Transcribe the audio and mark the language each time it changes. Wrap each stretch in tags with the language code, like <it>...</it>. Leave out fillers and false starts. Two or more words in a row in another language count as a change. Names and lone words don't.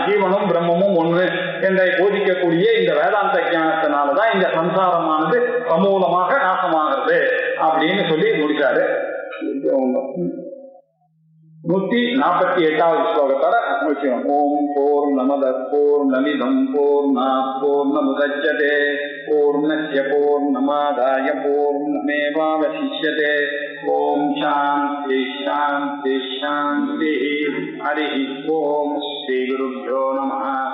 <ta>ஜீவனும் பிரம்மமும் ஒண்ணு என்ற போதிக்கக்கூடிய இந்த வேதாந்த ஞானத்தினாலதான் இந்த சம்சாரமானது சமூலமாக நாசமாகிறது அப்படின்னு சொல்லி முடிச்சாரு. 148வது ஸ்லோகத்தோட முடிச்சோம்.</ta> <sa>ॐ पूर्णमदः पूर्णमिदं पूर्णात् पूर्णमुदच्यते पूर्णस्य पूर्णमादाय पूर्णमेवावशिष्यते. ॐ शान्तिः शान्तिः शान्तिः. हरिः ॐ। श्री गुरुभ्यो नमः.</sa>